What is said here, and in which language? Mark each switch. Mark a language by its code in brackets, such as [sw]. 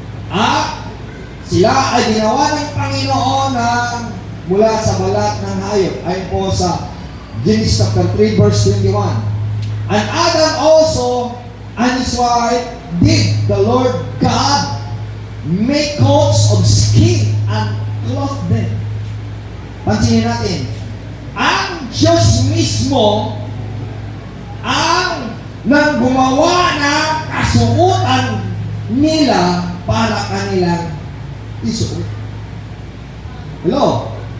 [tl] At sila ay ginawa ng Panginoon mula sa balat ng hayop. Ayon po sa Genesis chapter 3 verse 21. [en] And Adam also and his wife did the Lord God make coats of skin and clothe them. [tl] Pansinin natin, ang Diyos mismo ang nang gumawa ng kasuotan nila para kanilang isuot. Hello?